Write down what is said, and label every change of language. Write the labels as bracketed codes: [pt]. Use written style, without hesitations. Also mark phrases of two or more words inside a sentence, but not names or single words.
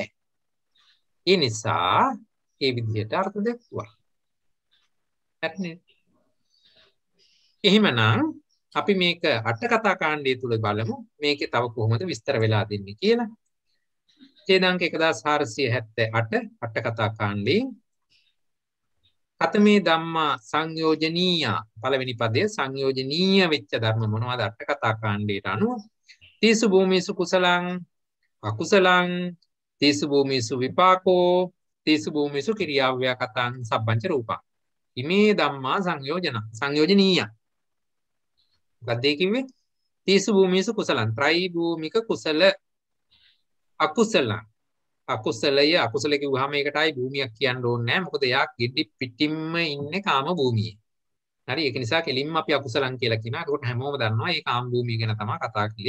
[si] ඒ නිසා ඒ විදිහට අර්ථ දෙක්වා. හරිනේ? එහෙමනම් අපි මේක අට කතා කාණ්ඩය තුල බලමු මේකේ තව කොහොමද විස්තර වෙලා දෙන්නේ කියලා. ඡේදාංක 1478 අට කතා කාණ්ඩේ [pi] කතමේ ධම්මා සංයෝජනීය [si] පළවෙනි පදයේ සංයෝජනීය වෙච්ච ධර්ම මොනවද අට කතා කාණ්ඩයට අනුව [pi] තීසු භූමිසු කුසලං අකුසලං තීසු භූමිසු විපාකෝ තීසු භූමිසු කිරියාව්‍යාකතං සබ්බංච රූපං ඉමේ ධම්මා සංයෝජනීය. [si] මොකක්ද ඒ කිව්වේ? [pi] තීසු භූමිසු කුසලං [si] ත්‍රයි භූමික කුසල අකුසලය අකුසල කිව්වහම ඒකටයි භූමියක් කියන්න ඕනේ නැහැ. මොකද එයා ගෙඩි පිටින්ම ඉන්නේ කාම භූමියේ. හරි? ඒක නිසා කෙලින්ම අපි අකුසලං කියලා කියනවා. ඒකට හැමෝම දන්නවා මේ කාම භූමිය ගැන තමයි කතා කළේ.